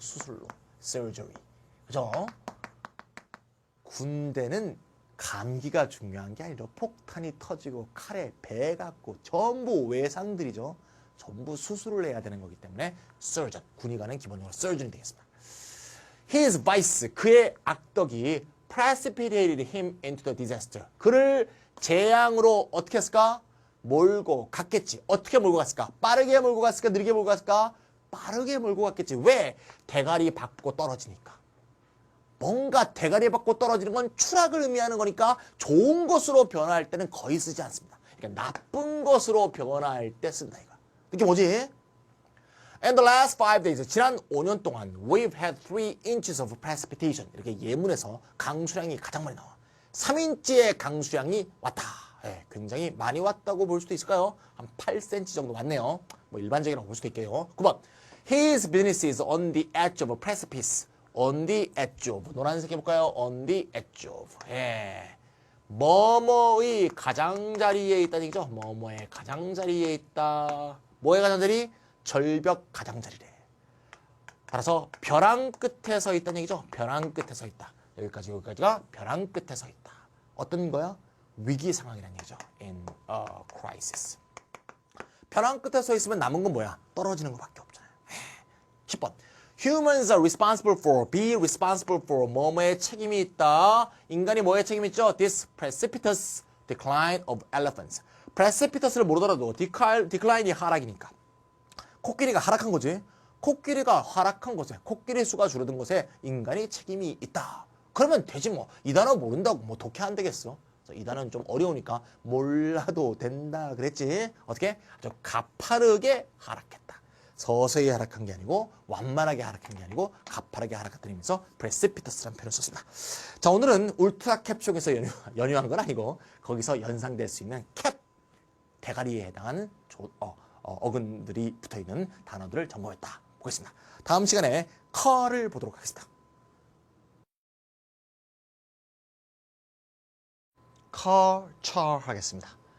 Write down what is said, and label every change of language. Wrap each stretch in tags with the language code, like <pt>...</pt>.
<ko>수술로. surgery. 그죠? 군대는 감기가 중요한 게 아니라 폭탄이 터지고 칼에 배 같고 전부 외상들이죠. 전부 수술을 해야 되는 거기 때문에 surgeon. 군의관은 기본적으로 surgeon이 되겠습니다.</ko> <en>His vice.</en> <ko>그의 악덕이</ko> <en>precipitated him into the disaster.</en> <ko>그를 재앙으로 어떻게 했을까? 몰고 갔겠지. 어떻게 몰고 갔을까? 빠르게 몰고 갔을까? 느리게 몰고 갔을까? 빠르게 몰고 갔겠지. 왜? 대가리 받고 떨어지니까. 뭔가 대가리 받고 떨어지는 건 추락을 의미하는 거니까 좋은 것으로 변화할 때는 거의 쓰지 않습니다. 그러니까 나쁜 것으로 변화할 때 쓴다 이거. 이게 뭐지?</ko> <en>In the last 5 days,</en> <ko>지난 5년 동안</ko> <en>we've had 3 inches of precipitation.</en> <ko>이렇게 예문에서 강수량이 가장 많이 나와. 3인치의 강수량이 왔다. 네, 굉장히 많이 왔다고 볼 수도 있을까요? 한 8cm 정도 왔네요. 뭐 일반적이라고 볼 수도 있겠요. 9번.</ko> <en>His business is on the edge of a precipice. On the edge of.</en> <ko>노란색 해볼까요?</ko> <en>On the edge of. 예.</en> <ko>뭐뭐의 가장자리에 있다는 얘기죠. 뭐뭐의 가장자리에 있다. 뭐의 가장자리? 절벽 가장자리래. 따라서 벼랑 끝에 서 있다는 얘기죠. 벼랑 끝에 서 있다. 여기까지가 벼랑 끝에 서 있다. 어떤 거야? 위기 상황이라는 얘기죠.</ko> <en>In a crisis.</en> <ko>벼랑 끝에 서 있으면 남은 건 뭐야? 떨어지는 것밖에 없잖아요. 10번.</ko> <en>Humans are responsible for, be responsible for</en> <ko>뭐뭐에 책임이 있다. 인간이 뭐에 책임이 있죠?</ko> <en>This precipitous decline of elephants.</en> <ko>precipitous를 모르더라도 decline이 하락이니까. 코끼리가 하락한 거지. 코끼리가 하락한 곳에, 코끼리 수가 줄어든 곳에 인간이 책임이 있다. 그러면 되지 뭐. 이 단어 모른다고 뭐 독해 안 되겠어. 이 단어는 좀 어려우니까 몰라도 된다 그랬지. 어떻게? 아주 가파르게 하락했다. 서서히 하락한 게 아니고 완만하게 하락한 게 아니고 가파르게 하락했다는 의미에서 precipitous라는 표현을 썼습니다. 자, 오늘은 울트라 캡 쪽에서 연유한 건 아니고 거기서 연상될 수 있는 캡 대가리에 해당하는 어근들이 붙어있는 단어들을 점검했다. 보겠습니다. 다음 시간에 car를 보도록 하겠습니다. car, char 하겠습니다.</ko>